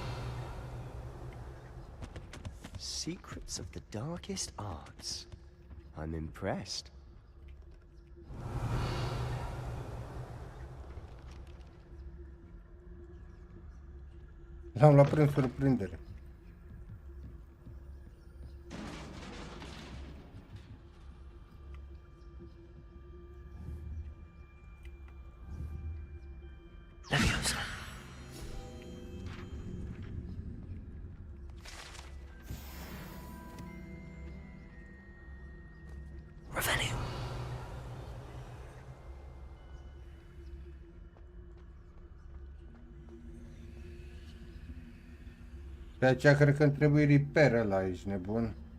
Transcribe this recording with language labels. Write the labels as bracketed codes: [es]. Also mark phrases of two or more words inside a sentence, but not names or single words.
[en] Secrets of the darkest arts. I'm impressed. [ro] L-am luat prin surprindere. Leviosa. Revelio. De aceea cred că îmi trebuie repair ăla, ești nebun.